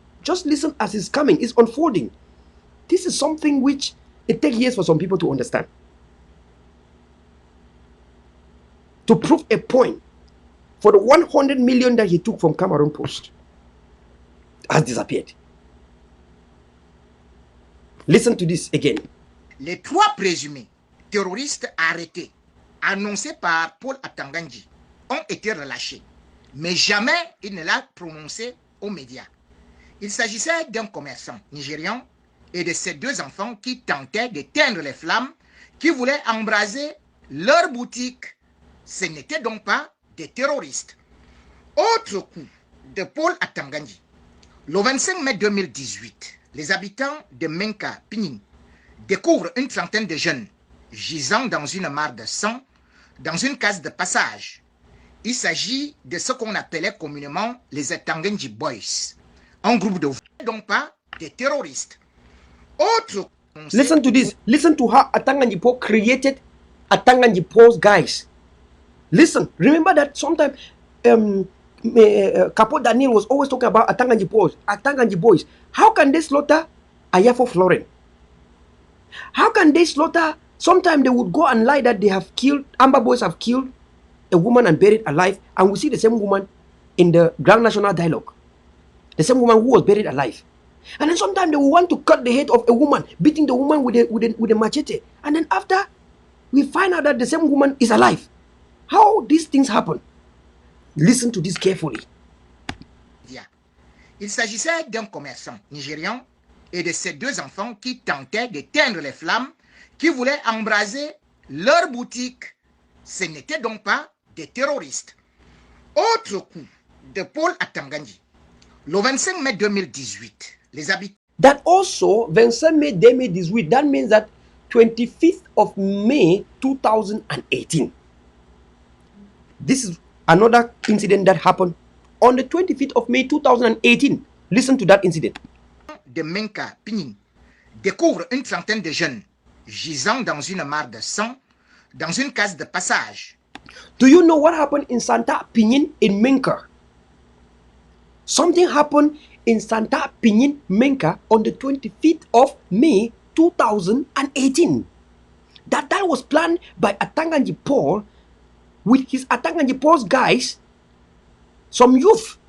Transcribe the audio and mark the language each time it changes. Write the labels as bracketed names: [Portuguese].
[English] Just listen as it's coming. It's unfolding. This is something which it takes years for some people to understand. To prove a point, for the 100 million that he took from Cameroon Post has disappeared. Listen to this again. [French] Les 3 présumés terroristes arrêtés, annoncés par Paul Atanganji, ont été relâchés. Mais jamais il ne l'a prononcé aux médias. Il s'agissait d'un commerçant nigérian et de ses 2 enfants qui tentaient d'éteindre les flammes, qui voulaient embraser leur boutique. Ce n'étaient donc pas des terroristes. Autre coup de Paul Atanganji. Le 25 mai 2018, les habitants de Menka, Pinin, découvrent une trentaine de jeunes gisant dans une mare de sang dans une case de passage. Il s'agit de ce qu'on appelait communément les Atanganji Boys, un groupe de donc pas des terroristes. Autre [English] Listen to this. Listen to how Atanganji Paul created Atanganji Paul's guys. Listen, remember that sometimes Capo Daniel was always talking about Atanganji boys. How can they slaughter Ayafo Floren? How can they slaughter? Sometimes they would go and lie that they have killed, Amba boys have killed a woman and buried alive, and we see the same woman in the Grand National Dialogue. The same woman who was buried alive. And then sometimes they will want to cut the head of a woman, beating the woman with a machete. And then after, we find out that the same woman is alive. How these things happen? Listen to this carefully. [French] Il s'agissait d'un commerçant nigérian et de ses 2 enfants qui tentaient d'éteindre les flammes, qui voulaient embraser leur boutique. Ce n'étaient donc pas des terroristes. Autre coup de Paul Atanganji. Le 25 mai 2018, les habitants. [English] That also, 25 May 2018, that means that 25th of May 2018. This is another incident that happened on the 25th of May 2018. Listen to that incident. [French] De Menka, Pinin, découvre une trentaine de jeunes gisant dans une mare de sang dans une case de passage. [English] Do you know what happened in Santa Pinin in Menka? Something happened in Santa Pinin, Menka on the 25th of May 2018. That was planned by Atanganji Paul with his Atanganji Paul's guys, some youth.